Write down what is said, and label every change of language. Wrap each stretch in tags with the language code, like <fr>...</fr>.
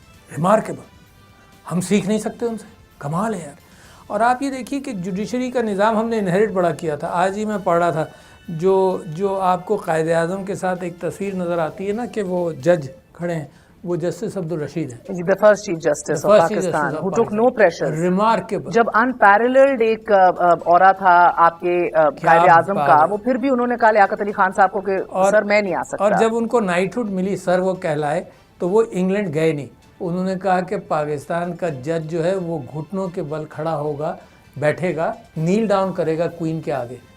<ur>Remarkable, ہم سیکھ نہیں سکتے ان سے, کمال ہے یار. اور آپ یہ دیکھیے کہ جوڈیشری کا نظام ہم نے انہیریٹ بڑا کیا تھا. آج ہی میں پڑھ رہا تھا جو آپ کو قائد اعظم کے ساتھ ایک تصویر نظر آتی ہے نا کہ وہ جج کھڑے ہیں, وہ جسٹس عبدالرشید ہیں,</ur> <en>the first chief justice of Pakistan who took no pressure. Remarkable.</en> <ur>جب unparalleled ایک اورا تھا آپ کے قائد اعظم کا, وہ پھر بھی انہوں نے کہا لیاقت علی خان صاحب کو کہ سر میں نہیں آ سکتا. اور جب ان کو نائٹ ہوڈ ملی سر وہ کہلائے, تو وہ انگلینڈ گئے نہیں, انہوں نے کہا کہ پاکستان کا جج جو ہے وہ گھٹنوں کے بل کھڑا ہوگا, بیٹھے گا, نیل ڈاؤن کرے گا کوئین کے آگے.</ur>